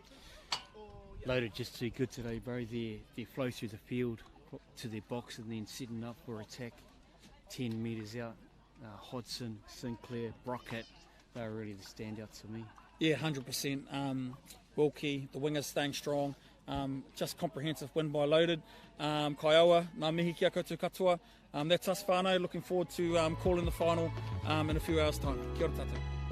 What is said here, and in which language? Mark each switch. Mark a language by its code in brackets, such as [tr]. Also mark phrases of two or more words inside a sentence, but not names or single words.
[en] Loaded just too good today, bro. Their flow through the field to their box and then setting up for attack 10 metres out. Hodson, Sinclair, Brockett, they were really the standouts for me. Yeah, 100%. Wilkie, the wingers staying strong. Just comprehensive win by Loaded. [mi] Kaiawa, ngā mihi kia koutou katoa. [en] That's us whānau. Looking forward to calling the final in a few hours' time. [mi] Kia ora tātou.